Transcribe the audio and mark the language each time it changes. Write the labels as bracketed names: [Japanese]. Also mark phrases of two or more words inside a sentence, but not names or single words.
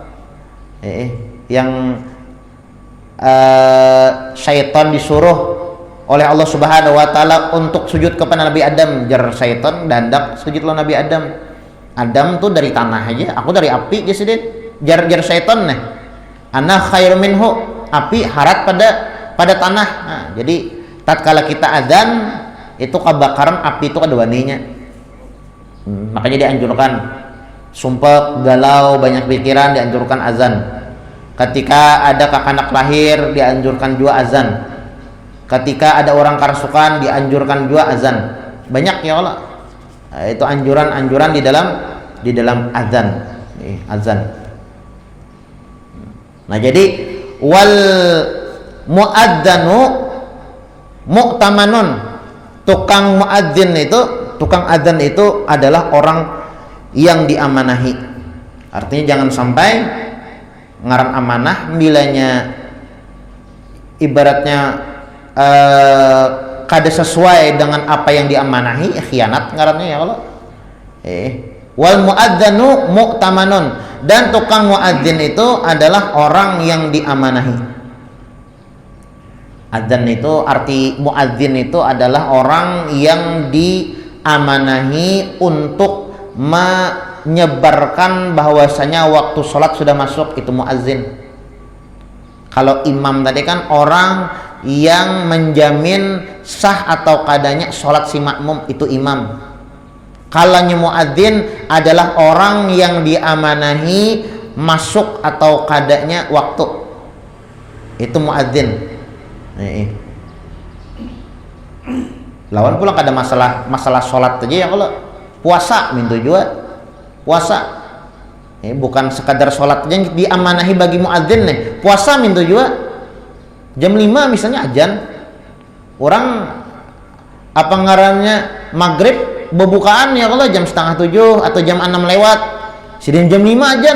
[Indonesian] yang syaitan disuruh oleh Allah Subhanahu wa taala untuk sujud kepada Nabi Adam, [Banjar] jar syaitan dandak sujudlah Nabi Adam. Adam tuh dari tanah aja, aku dari api aja sedih. Jar syaitan nih. [Arabic] Ana khairu minhu, [Banjar] api harat pada tanah. [Indonesian] Nah, jadi tatkala kita azan itu kebakaran api itu keduanya. Makanya dianjurkan sumpek, galau, banyak pikiran dianjurkan azan. Ketika ada kakanak lahir dianjurkan juga azan. Ketika ada orang kerasukan dianjurkan juga azan. Banyak ya Allah. Itu anjuran-anjuran di dalam azan. Azan. Nah, jadi [Arabic] wal muadzanu mu'tamanun. [Indonesian] Tukang muadzin itu, tukang azan itu adalah orang yang diamanahi. Artinya jangan sampai ngaran amanah bilanya ibaratnya kada sesuai dengan apa yang diamanahi, khianat ngarannya ya Allah. [Arabic] Wal muadzanu mu'tamanun, [Indonesian] dan tukang muadzin itu adalah orang yang diamanahi. Adzan itu arti muadzin itu adalah orang yang diamanahi untuk menyebarkan bahwasanya waktu sholat sudah masuk, itu muadzin. Kalau imam tadi kan orang yang menjamin sah atau kadanya sholat si makmum, itu imam. Kalau muadzin adalah orang yang diamanahi masuk atau kadanya waktu, itu muadzin. [Banjar] Lawan pulang kada masalah sholat aja ya, kalau puasa mintu juga puasa. [Indonesian] Bukan sekadar sholat yang diamanahi bagi muadzin nih, puasa mintu juga jam 5 misalnya ajan, orang apa ngarannya maghrib bebukaan ya kalau jam setengah 7 atau jam 6 lewat, sidin jam 5 ajan.